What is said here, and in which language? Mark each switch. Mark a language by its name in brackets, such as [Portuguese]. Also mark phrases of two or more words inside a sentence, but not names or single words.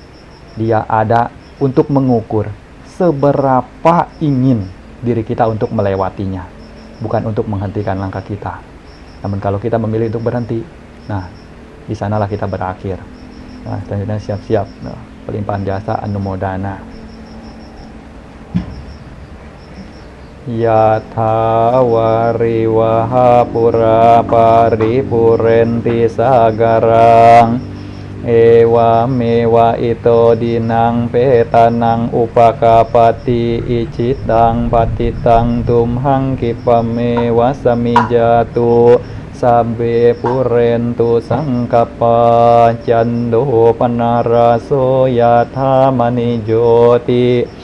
[Indonesian] Dia ada untuk mengukur seberapa ingin diri kita untuk melewatinya, bukan untuk menghentikan langkah kita. Namun kalau kita memilih untuk berhenti, nah di sanalah kita berakhir. Nah, selanjutnya siap-siap pelimpahan jasa anumodana. [Pali] Yatha wariwaha pura paripurenti sagarang ewa mewa ito dinang petanang upakapati icitang patitang tumhang kipamewa samijatu sabbe purentu sangkapa cando panaraso yatha manijoti